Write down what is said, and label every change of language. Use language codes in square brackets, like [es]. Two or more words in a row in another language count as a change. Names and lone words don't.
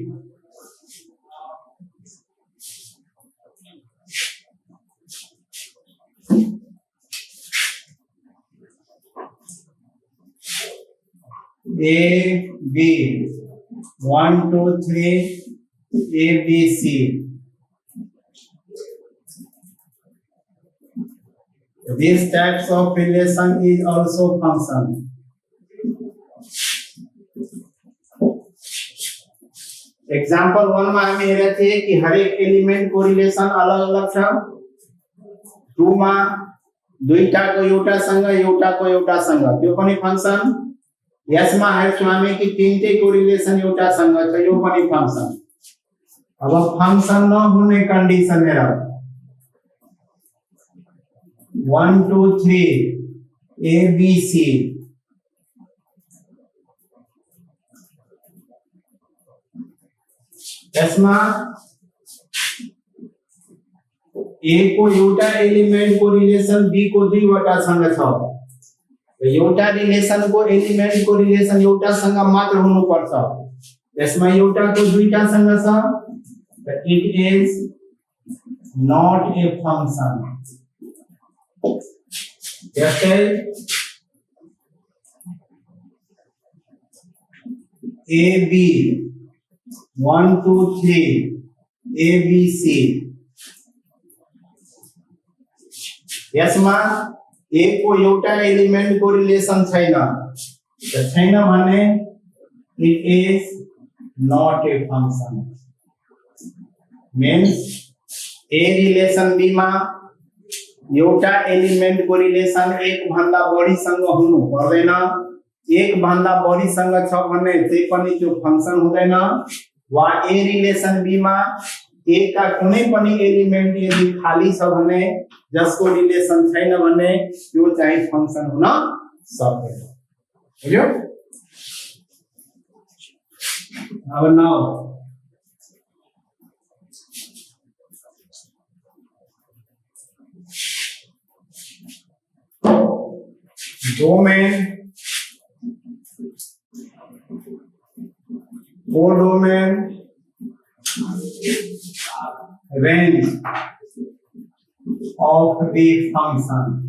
[en] A B 1 2 3 A B C. These types of relation is also function. [ne] एग्जाम्पल 1 में हम हेरे थे कि हर एक एलिमेंट को रिलेशन अलग अलग छ. 2 में दुईटा को एउटा सँग त्यो पनि फंक्शन. यसमा हेर्छौं हामी कि तीनटै को रिलेशन एउटा सँग छ यो पनि फंक्शन. अब फंक्शन नहुने कन्डिसन हेर 1 2 3 A B C. यसमा A को एउटा एलिमेंट को रिलेशन B को दुईवटा सँग छ. एउटा रिलेशन को एलिमेंट को रिलेशन एउटा सँग मात्र हुनु पर्छ. यसमा एउटा को दुईटा सँग छ. [en] It is not a function. [ne] जैसे A B 1 2 3 A B C. यसमा A को एउटा एलिमेंट को रिलेशन छैन. भने [en] it is not a function. [ne] Means A रिलेशन B मा एउटा एलिमेंट को रिलेशन एक भन्दा बढी सँग हुनु पर्दैन. एक भन्दा बढी सँग छ भने चाहिँ पनि त्यो फंक्शन हुँदैन. वा A रिलेशन B मा A का कुनै पनि एलिमेंट यदि खाली छ भने जसको रिलेशन छैन भने त्यो चाहिँ फंक्शन हुन सक्दैन. बुझ्यो? [en] now domain, codomain, range of the function.